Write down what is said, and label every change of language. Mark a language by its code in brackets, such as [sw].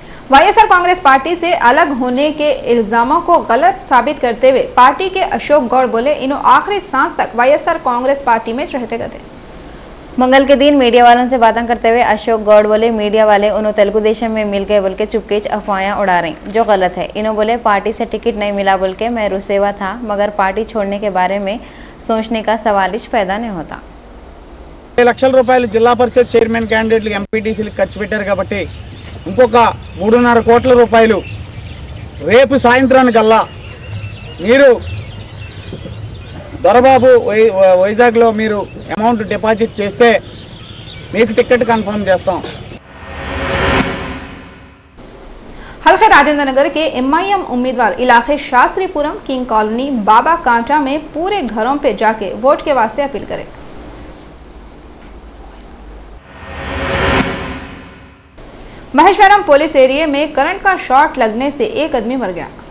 [hi] YSR Congress party से अलग होने के इल्जामों को गलत साबित करते हुए पार्टी के अशोक गौड़ बोले इन्हों आखिरी सांस तक वाईएसआर कांग्रेस पार्टी में रहते गए। मंगल के दिन मीडिया वालों से बातें करते हुए अशोक गौड़ बोले मीडिया वाले उन्होंने तेलुगु देशम में मिल गए बोल के चुपके अफवाहें उड़ा रही जो गलत है। इन्हों बोले पार्टी से टिकट नहीं मिला बोल के मैं रुसेवा था मगर पार्टी छोड़ने के बारे में सोचने का सवाल पैदा नहीं होता। [te] 10 లక్షల రూపాయలు జిల్లా పరిషత్ చైర్మన్ క్యాండిడేట్లు ఎంపీటీసీలకు ఖర్చు పెట్టారు కాబట్టి ఇంకొక 3.5 కోట్ల రూపాయలు రేపు సాయంత్రానికల్లా మీరు దొరబాబు వైజాగ్లో మీరు అమౌంట్ డిపాజిట్ చేస్తే మీకు టికెట్ కన్ఫర్మ్ చేస్తాం। [hi] हल्के राजेंद्र नगर के एमआईएम उम्मीदवार इलाके शास्त्रीपुरम किंग कॉलोनी बाबा कांटा में पूरे घरों पे जाके वोट के वास्ते अपील करें। महेश्वरम पुलिस एरिया में करंट का शॉट लगने से एक आदमी मर गया।